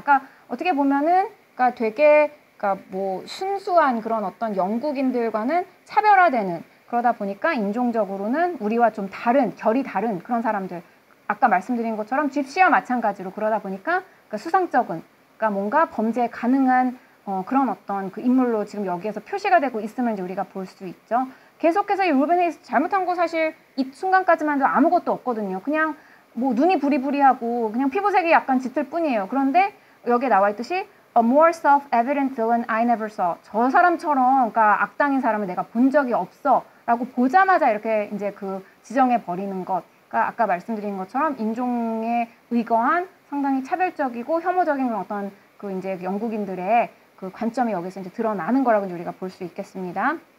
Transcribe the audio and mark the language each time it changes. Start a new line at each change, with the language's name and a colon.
Korean: 그러니까 어떻게 보면은 그러니까 되게 그러니까 뭐 순수한 그런 어떤 영국인들과는 차별화되는, 그러다 보니까 인종적으로는 우리와 좀 다른, 결이 다른 그런 사람들, 아까 말씀드린 것처럼 집시와 마찬가지로 그러다 보니까 그러니까 수상쩍은 뭔가 범죄 가능한 그런 어떤 그 인물로 지금 여기에서 표시가 되고 있음을 이제 우리가 볼 수 있죠. 계속해서 이 루벤 헤이스 잘못한 거 사실 이 순간까지만 해도 아무것도 없거든요. 그냥 뭐 눈이 부리부리하고 그냥 피부색이 약간 짙을 뿐이에요. 그런데 여기에 나와 있듯이
English: A more self-evident villain I never saw.
Korean: 저 사람처럼 그러니까 악당인 사람을 내가 본 적이 없어 라고 보자마자 이렇게 이제 그 지정해 버리는 것. 그러니까 아까 말씀드린 것처럼 인종에 의거한 상당히 차별적이고 혐오적인 그런 어떤 그 이제 영국인들의 그 관점이 여기서 이제 드러나는 거라고 이제 우리가 볼 수 있겠습니다.